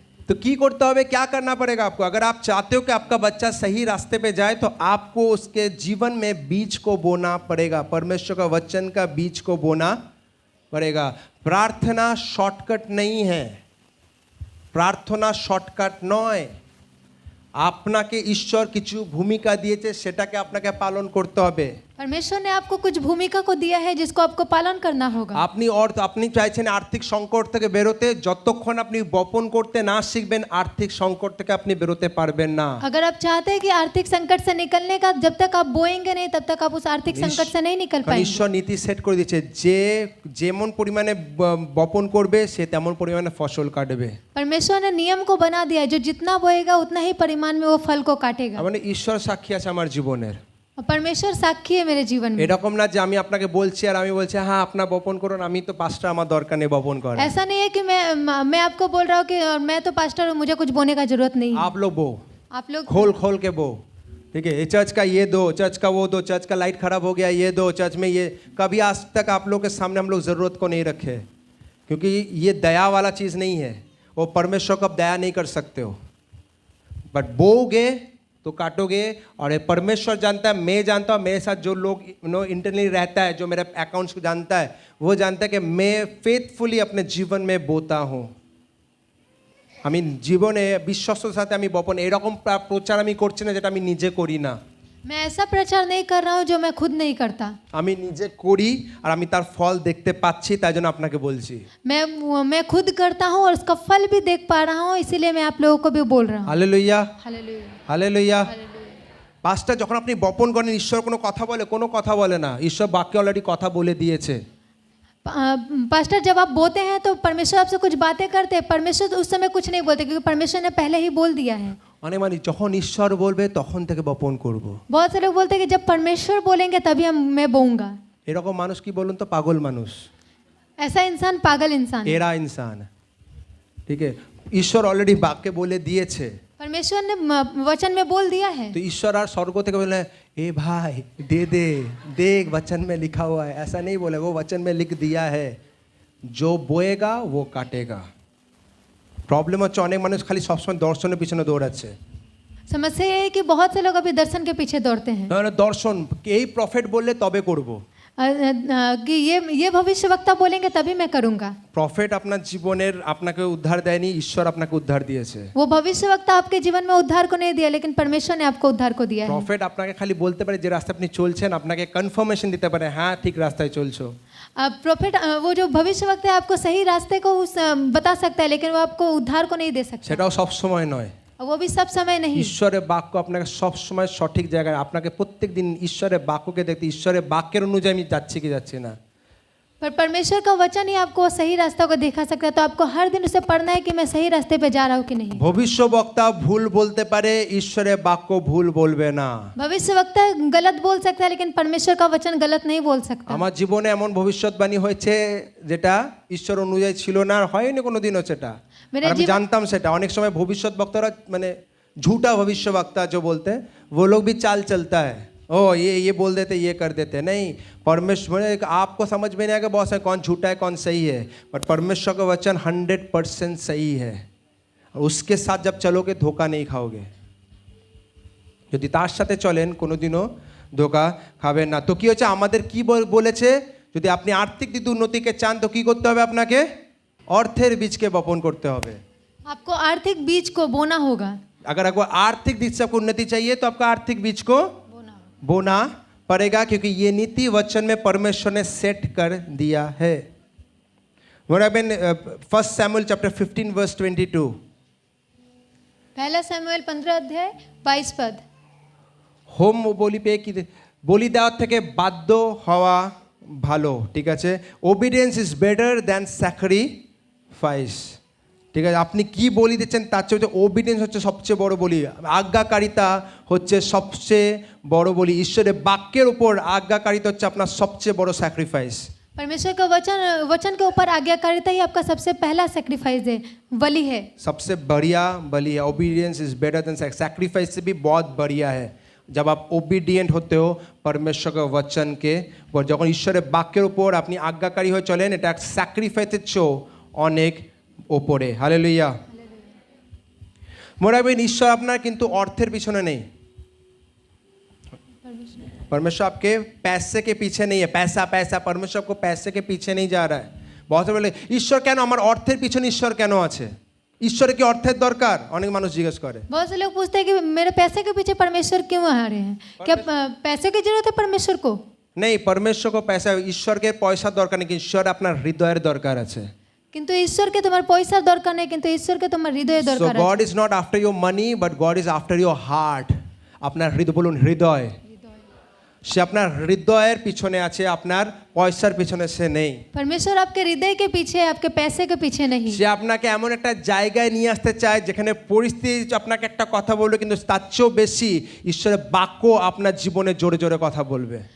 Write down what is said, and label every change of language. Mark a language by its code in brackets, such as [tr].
[hi] तो की करते [bn] হবে, [hi] क्या करना पड़ेगा आपको? अगर आप चाहते हो कि आपका बच्चा सही रास्ते पे जाए तो आपको उसके जीवन में बीज को बोना पड़ेगा, परमेश्वर का वचन का बीज को बोना पड़ेगा। प्रार्थना शॉर्टकट नहीं है, प्रार्थना शॉर्टकट [bn] নয়। আপনাকে ঈশ্বর কিছু ভূমিকা দিয়েছে, সেটাকে আপনাকে পালন করতে হবে। [hi] परमेश्वर ने आपको कुछ भूमिका को दिया है जिसको आपको पालन करना होगा। [bn] আপনি চাইছেন আর্থিক সংকট থেকে বেরোতে, যতক্ষণ আপনি বপন করতে না শিখবেন আর্থিক সংকট থেকে আপনি বেরোতে পারবেন না। [hi] अगर आप चाहते हैं कि आर्थिक संकट से निकलने का, जब तक आप बोएंगे नहीं तब तक आप उस आर्थिक संकट से नहीं निकल [bn] কারণ [hi] पाएंगे। [bn] ঈশ্বর নীতি সেট করে দিয়েছে, যে যেমন পরিমাণে বপন করবে সে তেমন পরিমাণে ফসল কাটবে। [hi] परमेश्वर ने नियम को बना दिया है, जो जितना बोएगा उतना ही परिमाण में वो फल को काटेगा। [bn] মানে ঈশ্বর সাক্ষী আছে আমার জীবনের। [hi] और परमेश्वर साक्षी है मेरे जीवन में। [bn] এরকম না যে আমি আপনাকে বলছি আর আমি বলছি হ্যাঁ আপনার বপন করুন, আমি তো পাঁচটা আমার দরকার নেই বপন করার। [hi] ऐसा नहीं है कि मैं आपको बोल रहा हूँ कि और मैं तो पास्टर हूँ, मुझे कुछ बोने का जरूरत नहीं है। आप लोग बो, आप लोग खोल खोल के बो, ठीक है। ये चर्च का ये दो, चर्च का वो दो, चर्च का लाइट खराब हो गया ये दो, चर्च में ये, कभी आज तक आप लोग के सामने हम लोग ज़रूरत को नहीं रखे, क्योंकि ये दया वाला चीज़ नहीं है। वो परमेश्वर को आप दया नहीं कर सकते हो, बट बोगे तो काटोगे। और ये परमेश्वर जानता है, मैं जानता हूँ, मेरे साथ जो लोग इंटरनली रहता है, जो मेरे अकाउंट्स को जानता है, वो जानता है कि मैं फेथफुली अपने जीवन में बोता हूँ। [bn] আমি জীবনে বিশ্বস্ততার সাথে আমি বপন, এরকম প্রচার আমি করছি না যেটা আমি নিজে করি না। [hi] मैं ऐसा प्रचार नहीं कर रहा हूँ जो मैं खुद नहीं करता। [bn] আমি নিজে করি আর আমি তার ফল দেখতে পাচ্ছি, তাই জন্য আপনাকে বলছি। [hi] मैं खुद करता हूँ और उसका फल भी देख पा रहा हूँ, इसीलिए मैं आप लोगों को भी बोल रहा हूँ। [bn] Hallelujah, [hi] hallelujah, [bn] hallelujah. [hi] हालेलुया। [bn] পাঁচটা যখন আপনি বপন করেন, ঈশ্বর কোনো কথা বলে? কোনো কথা বলে না। ঈশ্বর বাক্যে অলরেডি কথা বলে দিয়েছে। [hi] पास्टर जब आप बोते हैं तो परमेश्वर आपसे कुछ बातें करते हैं, परमेश्वर उस समय कुछ नहीं बोलते क्योंकि परमेश्वर ने पहले ही बोल दिया है। [bn] অনেক মানে যখন ঈশ্বর বলবে তখন থেকে বপন করব। [hi] बहुत से लोग बोलते हैं कि जब परमेश्वर बोलेंगे तभी मैं बोऊंगा। [bn] এরকম মানুষ কি বলুন তো? পাগল মানুষ, [hi] ऐसा इंसान पागल इंसान है। [bn] এরা ইনসান, ঠিক আছে। ঈশ্বর অলরেডি বাক্যে বলে দিয়েছে, [hi] परमेश्वर ने वचन में बोल दिया है। तो ईश्वर और स्वर्ग [bn] থেকে বলে [hi] ए भाई दे दे, देख वचन में लिखा हुआ है। ऐसा नहीं बोले, वो वचन में लिख दिया है, जो बोएगा वो काटेगा। [bn] प्रॉब्लम হচ্ছে অনেক মানুষ খালি সবসময় দর্শনের পিছনে দৌড়াচ্ছে। [hi] समस्या ये है कि बहुत से लोग अभी दर्शन के पीछे दौड़ते हैं। [bn] দর্শন এই প্রফেট বললে তবে করব। [hi] कि ये भविष्यवक्ता बोलेंगे तभी मैं करूंगा। [bn] প্রফেট আপনার জীবনের আপনাকে উদ্ধার দেয়নি, ঈশ্বর আপনাকে উদ্ধার দিয়েছে। [hi] वो भविष्यवक्ता आपके जीवन में उद्धार को नहीं दिया, लेकिन परमेश्वर ने आपको उद्धार को दिया है। [bn] প্রফেট আপনাকে খালি বলতে পারে যে রাস্তায় আপনি চলছেন, আপনাকে কনফার্মেশন দিতে পারে হ্যাঁ ঠিক রাস্তায় চলছো। [hi] प्रोफेट वो जो भविष्यवक्ता है आपको सही रास्ते को बता सकता है, लेकिन वो आपको उद्धार को नहीं दे सकता। [bn] সেটাও সব সময় নয়, [hi] वो भी सब समय नहीं। [bn] ঈশ্বরের বাক্য আপনাকে সব সময় সঠিক জায়গায়, আপনাকে প্রত্যেক দিন ঈশ্বরের বাক্যকে দেখতে, ঈশ্বরের বাক্যের অনুযায়ী আমি যাচ্ছি কি যাচ্ছি না। [hi] पर परमेश्वर का वचन ही आपको सही रास्ता को दिखा सकता है, तो आपको हर दिन उसे पढ़ना है कि मैं सही रास्ते पे जा रहा हूँ कि नहीं। [bn] ভবিষ্যদ্বক্তা ভুল বলতে পারে, ঈশ্বরের বাক্য ভুল বলবে না। [hi] भविष्यवक्ता गलत बोल सकता है, लेकिन परमेश्वर का वचन गलत नहीं बोल सकता। [bn] আমার জীবনে এমন ভবিষ্যৎবাণী হয়েছে যেটা ঈশ্বর অনুযায়ী ছিল না, আর হয়নি কোনোদিনও সেটা। [hi] मेरे [bn] আর আমি [hi] जीवन- [bn] জানতাম সেটা। অনেক সময় ভবিষ্যৎ বক্তারা মানে [hi] झूठा भविष्यवक्ता जो बोलते हैं वो लोग भी चाल चलता है, ओ ये बोल देते, ये कर देते। नहीं, परमेश्वर आपको समझ में नहीं आएगा बहुत सारे कौन झूठा है कौन सही है, बट परमेश्वर का वचन 100% सही है। और उसके साथ जब चलोगे धोखा नहीं खाओगे। [bn] যদি তার সাথে চলেন কোনোদিনও ধোকা খাবেন না। তো কি হচ্ছে, আমাদের কি বলেছে, যদি আপনি আর্থিক দিক উন্নতিকে চান তো কি করতে হবে? আপনাকে অর্থের বীজকে বপন করতে হবে। [hi] आपको आर्थिक बीज को बोना होगा। अगर आपको आर्थिक दिशा से आपको उन्नति चाहिए तो आपका आर्थिक बीज को बोना पड़ेगा, क्योंकि ये नीति वचन में परमेश्वर ने सेट कर दिया है। First Samuel chapter 15 verse 22। पहला शमूएल 15 अध्याय 22 पद। [bn] হোম বলি পেয়ে কি বলি দেওয়ার থেকে বাধ্য হওয়া ভালো, ঠিক আছে। [en] obedience is better than sacrifice, [bn] ঠিক আছে। আপনি কি বলি দিচ্ছেন তার চেয়ে হচ্ছে ওবিডিয়েন্স হচ্ছে সবচেয়ে বড় বলি, আজ্ঞাকারিতা হচ্ছে সবচেয়ে বড় বলি। ঈশ্বরের বাক্যের উপর আজ্ঞাকারিতা হচ্ছে আপনার সবচেয়ে বড় স্যাক্রিফাইস। [hi] परमेश्वर का वचन के ऊपर आज्ञाकारिता ही आपका सबसे पहला सेक्रीफाइस है, बलि है। सबसे बढ़िया बलि है। [en] obedience is better than sacrifice [hi] से भी बहुत बढ़िया है। जब आप ओबीडियंट होते हो परमेश्वर के वचन के ऊपर, [bn] যখন ঈশ্বরের বাক্যের উপর আপনি আজ্ঞাকারী হয়ে চলেন, এটা স্যাক্রিফাইসের চেয়েও অনেক ওপরে। হালেলুয়া। মনে রাখবেন, ঈশ্বর আপনার কিন্তু অর্থের পিছনে নেই। [hi] परमेश्वर आपके पैसे के पीछे नहीं है। पैसा पैसा, परमेश्वर आपको पैसे के पीछे नहीं जा रहा है। बहुत से बोले ईश्वर [bn] কেন আমার অর্থের পিছনে ঈশ্বর কেন আছে? ঈশ্বরের কি অর্থের দরকার অনেক মানুষ জিজ্ঞেস করে [hi] बहुत से लोग पूछते हैं कि मेरे पैसे के पीछे परमेश्वर क्यों आ रहे हैं क्या पैसे की जरूरत है परमेश्वर को [bn] নেই [hi] परमेश्वर को पैसा [bn] ঈশ্বরকে পয়সা দরকার নেই ঈশ্বর আপনার হৃদয়ের দরকার আছে কিন্তু ঈশ্বরকে তোমার পয়সার দরকার নেই কিন্তু ঈশ্বরকে তোমার হৃদয়ের [en] সো [bn] দরকার আছে [en] God is not after your money but God is after your heart [bn] আপনার হৃদয় বলুন হৃদয় সে আপনার হৃদয়ের পিছনে আছে আপনার পয়সার পিছনে সে নেই [hi] परमेश्वर आपके हृदय के पीछे है आपके पैसे के पीछे नहीं [bn] সে আপনাকে এমন একটা জায়গায় নিয়ে আসতে চায় যেখানে পরিস্থিতি আপনাকে একটা কথা বলবে কিন্তু তার চেয়েও বেশি ঈশ্বরের বাক্য আপনার জীবনে জোরে জোরে কথা বলবে